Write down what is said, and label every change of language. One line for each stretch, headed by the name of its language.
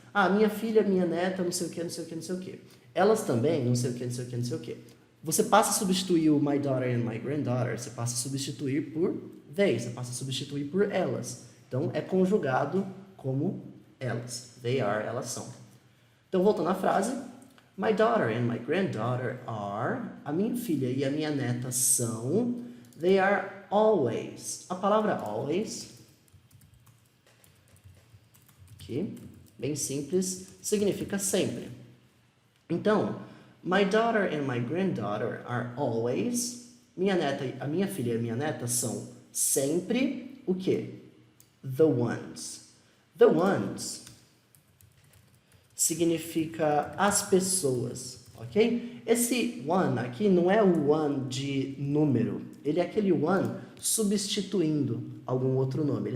Portuguese: Ah, minha filha, minha neta, não sei o que, não sei o que, não sei o que. Elas também, não sei o que, não sei o que, não sei o que. Você passa a substituir o
English: my daughter and my granddaughter,
Portuguese: você passa a substituir por they, você passa a substituir por elas. Então, é conjugado como elas.
English: They are,
Portuguese: elas são. Então, voltando à frase.
English: My daughter and my granddaughter are.
Portuguese: A minha filha e a minha neta são.
English: They are always.
Portuguese: A palavra always, aqui, bem simples, significa sempre.
English: Então, my daughter and my granddaughter are always.
Portuguese: A minha filha e a minha neta são sempre o quê?
English: The ones. The ones
Portuguese: significa as pessoas, ok? Esse one aqui não é o one de número, ele é aquele one substituindo algum outro nome.